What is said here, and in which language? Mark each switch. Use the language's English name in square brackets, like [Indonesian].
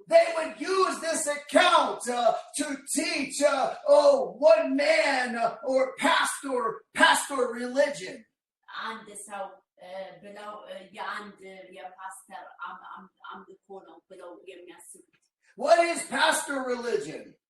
[English] They would use this account to teach one man or pastor religion. [Amharic] አንድ ሰው ብለው የአንድ የፓስተር አምልኮ ነው ብለው የሚያስቡት። [English] What is pastor religion?